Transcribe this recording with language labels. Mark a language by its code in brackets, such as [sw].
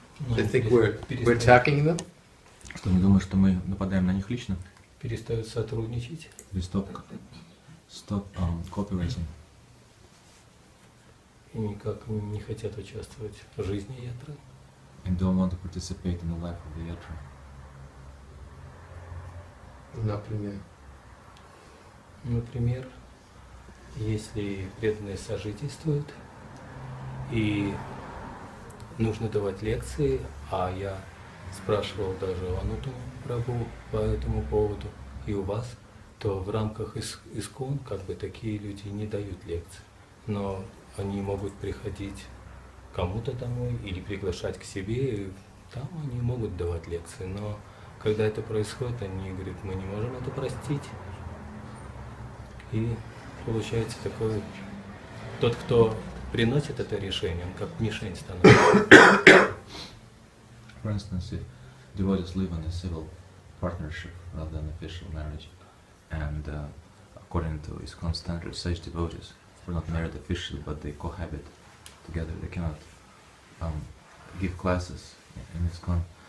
[en] They think we're attacking them? [ru] Что они думают, что мы нападаем на них лично? Перестают сотрудничать. [en] Stop cooperating. [ru] И никак не хотят участвовать в жизни ятры. [en] And don't want to participate in the life of the yatra. [ru] Например, если преданные сожительствуют и нужно давать лекции, а я спрашивал даже у Ануту Прабху по этому поводу и у вас, то в рамках ИСККОН как бы такие люди не дают лекции, но они могут приходить кому-то домой или приглашать к себе, и там они могут давать лекции, но когда это происходит, они говорят, мы не можем это простить. И получается такой, тот, кто приносит это решение, он как мишень становится. [en] For instance, if devotees live in a civil partnership rather than official marriage, and according to ISKCON standards, such devotees were not married officially, but they cohabit together. They cannot give classes in ISKCON.